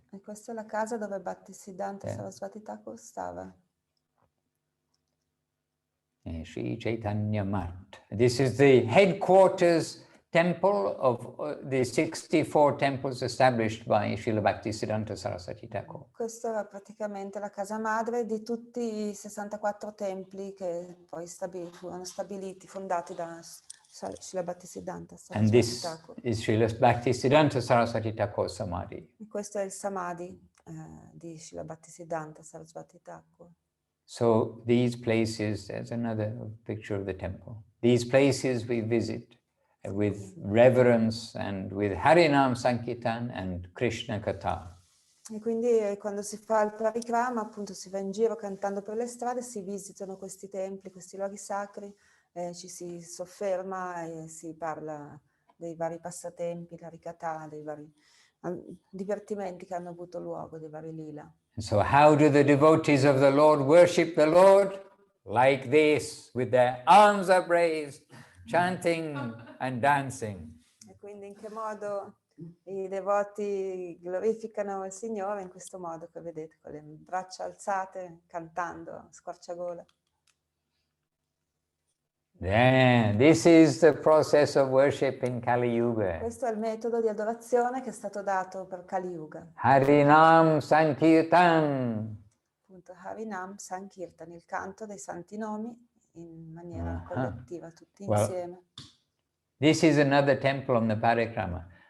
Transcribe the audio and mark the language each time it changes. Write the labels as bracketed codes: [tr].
[it] E questa è la casa dove Bhakti Siddhanta Saraswati Thakur stava. Sri Caitanya Mat. [en] This is the headquarters temple of the 64 temples established by Srila Bhakti Siddhanta Saraswati Thakur. [it] Questa era praticamente la casa madre di tutti i 64 templi che poi furono stabiliti, fondati da Srila Bhakti Siddhanta [en] And [it] Saraswati [en] this [it] Thakur. [en] is Srila Bhakti Siddhanta Saraswati Thakur Samadhi. [it] E questo è il Samadhi di Srila Bhakti Siddhanta Saraswati Thakur. [en] So these places, there's another picture of the temple. These places we visit with reverence and with Harinam Sankirtan and Krishna Katha. [it] E quindi quando si fa il parikrama, appunto si va in giro cantando per le strade, si visitano questi templi, questi luoghi sacri, ci si sofferma e si parla dei vari passatempi, la rikatha, dei vari divertimenti che hanno avuto luogo, dei vari lila. [en] And so how do the devotees of the Lord worship the Lord? Like this, with their arms upraised, chanting and dancing. [it] E quindi in che modo i devoti glorificano il Signore? In questo modo che vedete, con le braccia alzate, cantando a squarciagola. [en] Then, this is the process of worship in Kali Yuga. [it] Questo è il metodo di adorazione che è stato dato per Kali Yuga. [en] Harinam Sankirtan. [it] Appunto, Harinam Sankirtan, il canto dei santi nomi in maniera collettiva, tutti insieme. [en] This is another temple on the parikrama.